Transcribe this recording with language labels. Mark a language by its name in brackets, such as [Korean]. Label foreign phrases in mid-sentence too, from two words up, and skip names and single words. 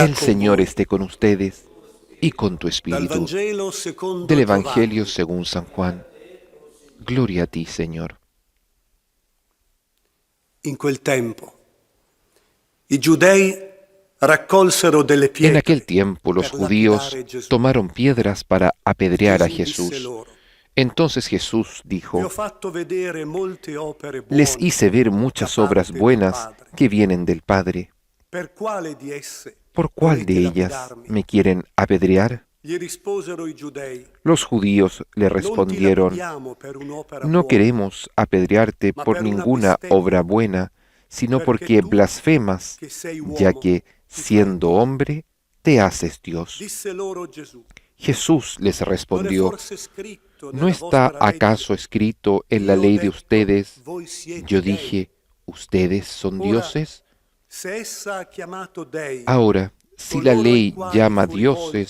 [Spanish] El [Italian] con [Spanish] Señor [Italian] voi. [Spanish] esté con ustedes y con tu [Italian] Dal [Spanish] espíritu. [Italian] Vangelo secondo [Spanish] Del Evangelio [Italian] Giovanni. [Spanish] según San Juan. Gloria a ti, Señor. [Italian] In quel tempo i giudei raccolsero delle [Spanish] En [Italian] pietre [Spanish] aquel tiempo los [Italian] per [Spanish] judíos [Italian] lapidare Gesù. [Spanish] tomaron piedras para apedrear a [Italian] Gesù disse [Spanish] Jesús. [Italian] loro: [Spanish] Entonces Jesús [Italian] Vi ho [Spanish] dijo, [Italian] fatto vedere molte opere [Spanish] les [Italian] buone [Spanish] hice ver [Italian] da [Spanish] muchas [Italian] parte [Spanish] obras [Italian] del [Spanish] buenas [Italian] Padre. [Spanish] que vienen del Padre. [Italian] Per quale di esse [Spanish] ¿Por cuál de [Italian] volete [Spanish] ellas [Italian] lapidarmi? [Spanish] me quieren apedrear? [Italian] Gli risposero i giudei: [Spanish] Los judíos le [Italian] Non ti [Spanish] respondieron, [Italian] lapidiamo per un'opera [Spanish] no [Italian] buona, [Spanish] queremos apedrearte [Italian] ma [Spanish] por [Italian] per una [Spanish] ninguna [Italian] bestemmia, [Spanish] obra buena, sino [Italian] perché [Spanish] porque [Italian] tu, [Spanish] blasfemas, [Italian] che sei [Spanish] ya [Italian] uomo, [Spanish] que, [Italian] ti fai [Spanish] siendo [Italian] Dio. [Spanish] hombre, te haces Dios. [Italian] Disse loro Gesù: [Spanish] Jesús les [Italian] Non è [Spanish] respondió, [Italian] forse scritto [Spanish] ¿no [Italian] nella [Spanish] está [Italian] vostra legge? [Spanish] acaso escrito en la [Italian] Io ho [Spanish] ley de [Italian] detto, [Spanish] ustedes? [Italian] voi siete [Spanish] Yo [Italian] dei. [Spanish] dije, ¿ustedes son [Italian] Ora, [Spanish] dioses? [Italian] se essa ha chiamato dei [Spanish] Ahora, si la [Italian] coloro ai [Spanish] ley [Italian] quali [Spanish] llama [Italian] fu [Spanish] dioses